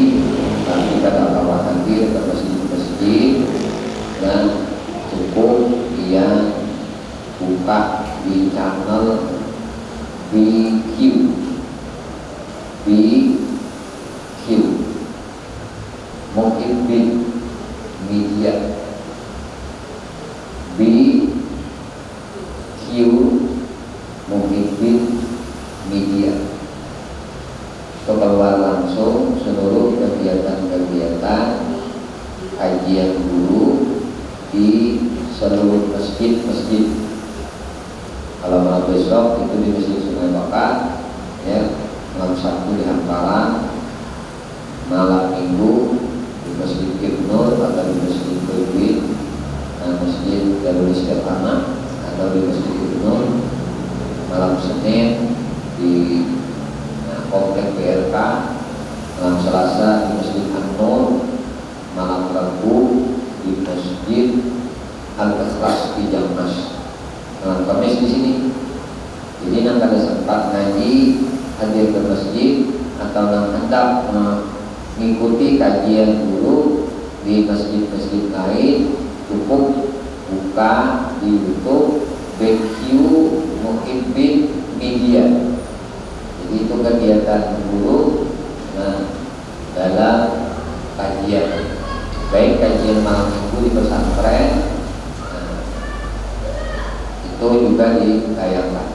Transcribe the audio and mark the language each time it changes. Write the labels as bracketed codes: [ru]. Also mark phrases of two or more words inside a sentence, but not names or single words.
[id] tapi tidak dapat hadir ke masjid-masjid, dan cukup dia buka di channel BQ Muhibbin Media, BQ Muhibbin Media. Keluar langsung seluruh kegiatan-kegiatan kajian guru di seluruh masjid-masjid. Kalau malam besok itu di Masjid Sungai Bakar, ya, malam Sabtu di Hamparan, malam Minggu di Masjid Ibnur atau di Masjid Berwin, Masjid Darul Istiqamah atau di Masjid Ibnur, malam Senin di Komplek BRK, malam Selasa di Masjid An-Nur, malam Rabu di Masjid Al-Ikhlas di Jammas, malam Kamis di sini. Jadi yang [bjn] kada sempat [id] ngaji hadir ke masjid atau yang hendak mengikuti kajian dulu di masjid-masjid lain, cukup buka di YouTube BQ Muhibbin Media. Jadi itu kegiatan guru dalam kajian, baik kajian malam minggu di pesantren, itu juga ditayangkan.